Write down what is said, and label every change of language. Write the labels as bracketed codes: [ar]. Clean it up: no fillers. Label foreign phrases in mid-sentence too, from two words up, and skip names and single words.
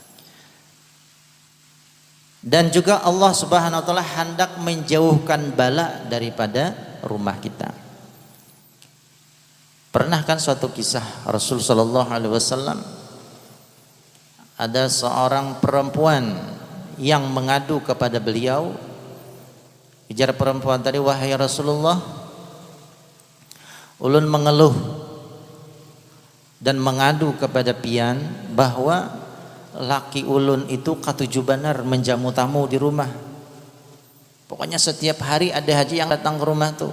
[id] Dan juga Allah [ar] سبحانه وتعالى [id] hendak menjauhkan bala daripada rumah kita. Pernah kan suatu kisah Rasul [ar] صلى الله عليه وسلم, [id] ada seorang perempuan yang mengadu kepada beliau. Ujar perempuan tadi, "Wahai Rasulullah, ulun mengeluh dan mengadu kepada pian bahwa [bjn] laki ulun [id] itu [bjn] katuju benar [id] menjamu tamu di rumah. Pokoknya setiap hari ada haji yang datang ke rumah tuh.